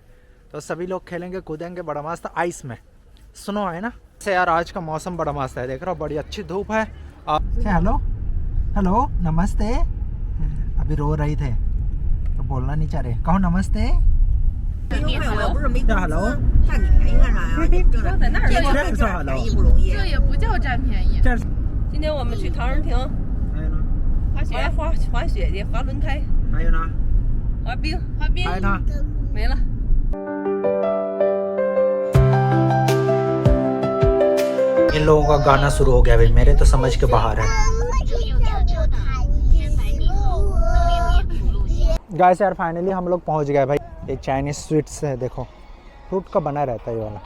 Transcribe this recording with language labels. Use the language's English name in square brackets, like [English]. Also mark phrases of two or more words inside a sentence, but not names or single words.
[Hindi] तो सभी लोग खेलेंगे कूदेंगे बड़ा मस्त आइस में। स्नो है ना से यार, आज का मौसम बड़ा मस्त है, देख रहा हो, बड़ी अच्छी धूप है। हेलो हेलो नमस्ते। अभी रो रही थे तो बोलना नहीं चाह रहे, कहो नमस्ते। हेलो [Chinese] 看你便宜干啥呀？正在那儿，便宜不容易。这也不叫占便宜。今天我们去唐人亭滑雪去，滑轮胎，还有呢，滑冰，还有呢，没了。 [Hindi] इन लोगों का गाना शुरू हो गया भाई, मेरे तो समझ के बाहर है। गाइस यार, फाइनली हम लोग पहुंच गए भाई। ये [English] Chinese sweets [Hindi] है, देखो फ्रूट का बना रहता है ये वाला।